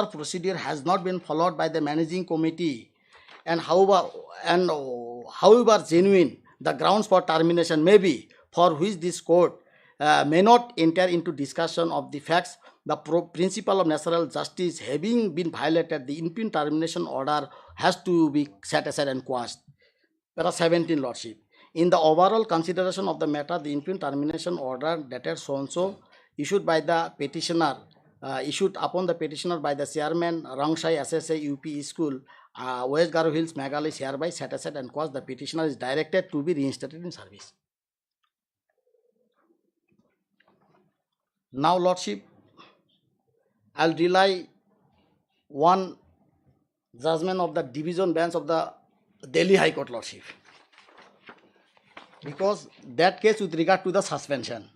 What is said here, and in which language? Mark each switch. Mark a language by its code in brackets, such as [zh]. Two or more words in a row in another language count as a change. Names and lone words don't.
[en] The proper procedure has not been followed by the managing committee, and however genuine the grounds for termination may be, for which this court may not enter into discussion of the facts, the principle of natural justice having been violated, the impending termination order has to be set aside and quashed. Para 17, Lordship. In the overall consideration of the matter, the impending termination order dated so-and-so, issued by the petitioner, issued upon the petitioner by the chairman, Rangshai SSA UP School, West Garo Hills, Meghalaya, is hereby set aside and quashed. The petitioner is directed to be reinstated in service. Now, Lordship, I'll rely one judgment of the division bench of the Delhi High Court, Lordship, because that case with regard to the suspension.